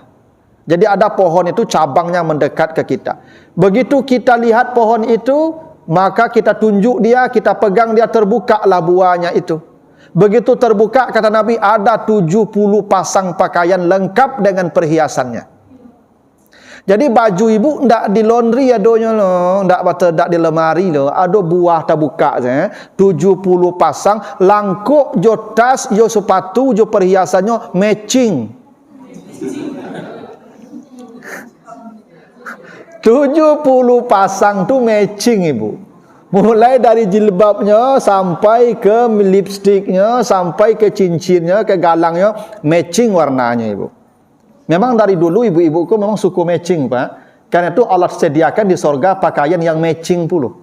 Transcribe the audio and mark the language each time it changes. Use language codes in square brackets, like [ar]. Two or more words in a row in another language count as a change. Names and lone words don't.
[id] Jadi ada pohon itu cabangnya mendekat ke kita. Begitu kita lihat pohon itu, maka kita tunjuk dia, kita pegang dia, terbukalah buahnya itu. Begitu terbuka, kata Nabi, ada 70 pasang pakaian lengkap dengan perhiasannya. [min] Jadi baju ibu ndak di laundry adonyo lo, ndak di lemari lo, ada buah tak buka saya. 70 pasang langkuk jo tas, jo sepatu, jo perhiasannya matching. [id] 70 pasang tu matching ibu. Mulai dari jilbabnya sampai ke lipstiknya, sampai ke cincinnya, ke galangnya, matching warnanya ibu. Memang dari dulu ibu-ibuku memang suka matching Pak. Karena itu Allah sediakan di sorga pakaian yang matching puluh.